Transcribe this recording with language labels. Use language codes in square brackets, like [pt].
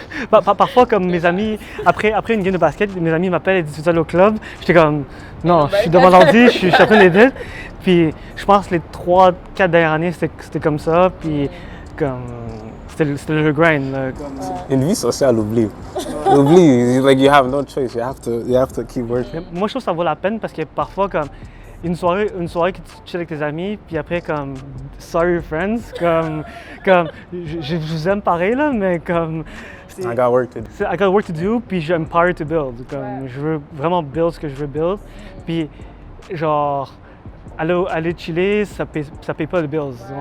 [fr] Parfois, comme mes amis, après une game de basket, mes amis m'appellent et disent tu es allé au club. J'étais comme non, je suis devant l'ordi, je suis en train d'aider. Puis je pense que les 3-4 dernières années, c'était comme ça. Puis comme c'était le grind. Là, une vie sociale, oublie. Oublie, [en] like you have no choice. You have to keep working. [fr] Moi, je trouve que ça vaut la peine parce que parfois, comme une soirée que tu chill avec tes amis, puis après, comme [en] sorry friends, [fr] comme je vous aime pareil, là, mais comme. [en] I got work to do. I got work to do, [fr] puis j'ai [en] empower to build. [fr] Comme, je veux vraiment build ce que je veux build. Puis, genre, aller chiller, ça paye pas le bills.